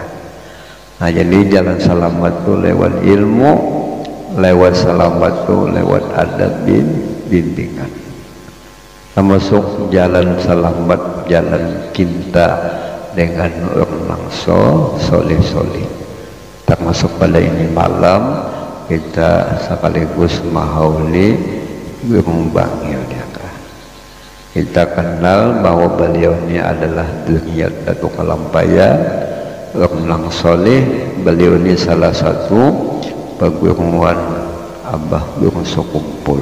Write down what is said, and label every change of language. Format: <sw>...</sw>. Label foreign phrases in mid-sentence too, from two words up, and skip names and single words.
<id>Nah jadi jalan selamat itu lewat ilmu, lewat selamat itu lewat adab bimbingan. Termasuk jalan selamat, jalan cinta dengan orang soleh-soleh.</id> <bjn>Termasuk pada ini malam kita sekaligus mahauli Gunung Bangil ya kah.</bjn> <id>Kita kenal bahwa beliau ini adalah Duriyat Datuk Kalampayan, orang soleh. Beliau ini salah satu perguruan Abah Guru Sokumpul.</id>